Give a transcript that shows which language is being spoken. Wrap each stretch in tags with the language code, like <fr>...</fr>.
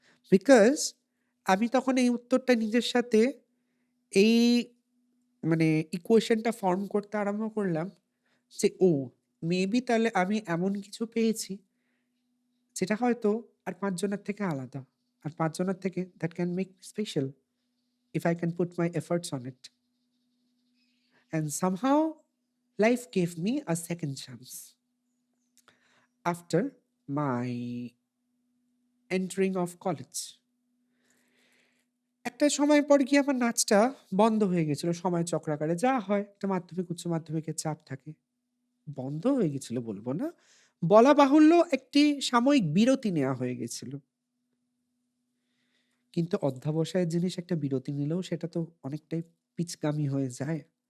<bn>Because আমি তখন এই উত্তরটা নিজের সাথে এই মানে ইকুয়েশনটা ফর্ম করতে আরম্ভ করলাম যে মেবি তাহলে আমি এমন কিছু পেয়েছি যেটা হয়তো আর ৫ জনের থেকে আলাদা। আর ৫ জনের থেকে</bn> <en>That can make me special if I can put my efforts on it. And somehow life gave me a second chance after my entering of college.</en> <bn>একটা সময় পর গিয়ে আমার নাচটা বন্ধ হয়ে গেছিল সময় চক্রাকারে। যা হয় একটা মাধ্যমিক, উচ্চ মাধ্যমিকের চাপ থাকে। বন্ধ হয়ে গেছিল বলব না। বলা বাহুল্য একটি সাময়িক বিরতি নেয়া হয়ে গেছিল। কিন্তু অধ্যবসায়ের জিনিস একটা বিরতি নিলেও সেটা তো অনেকটাই পিচকামি হয়ে যায়।</bn>